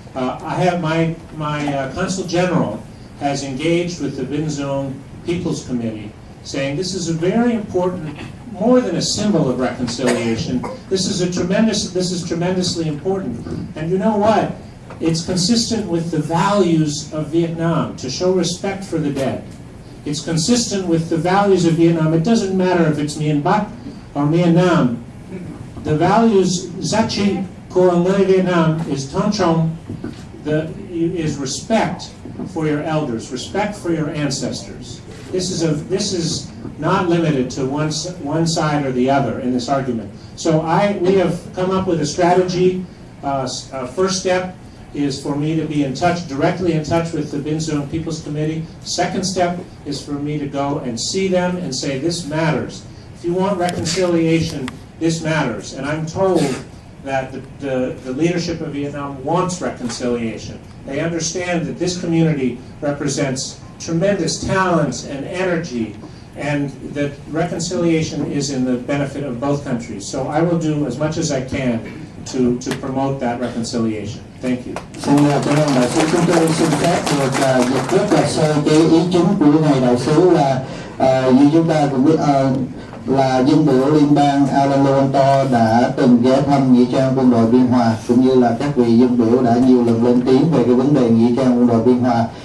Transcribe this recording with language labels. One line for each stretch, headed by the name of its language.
English: I have my Consul General has engaged with the Bin Dung People's Committee, saying this is a very important, more than a symbol of reconciliation. This is tremendously important. And you know what? It's consistent with the values of Vietnam to show respect for the dead. It's consistent with the values of Vietnam. It doesn't matter if it's Mien Bắc or Mien Nam. The values,
Vietnamese: giá trị của người Việt Nam
English: is
Vietnamese: tôn trọng,
English: is respect for your elders, respect for your ancestors. This is not limited to one side or the other in this argument. So we have come up with a strategy. First step is for me to be directly in touch with the Bin Dung People's Committee. Second step is for me to go and see them and say, this matters. If you want reconciliation, this matters. And I'm told that the leadership of Vietnam wants reconciliation. They understand that this community represents tremendous talents and energy, and that reconciliation is in the benefit of both countries. So I will do as much as I can to promote that reconciliation. Thank you.
Vietnamese: Xin cảm ơn đại sứ. Chúng tôi xin phép được dịch rất là sơ cái ý chính của ngài đại sứ là như chúng ta cũng biết là dân biểu liên bang Alan Lowenthal đã từng ghé thăm nghĩa trang quân đội Biên Hòa, cũng như là các vị dân biểu đã nhiều lần lên tiếng về cái vấn đề nghĩa trang quân đội Biên Hòa,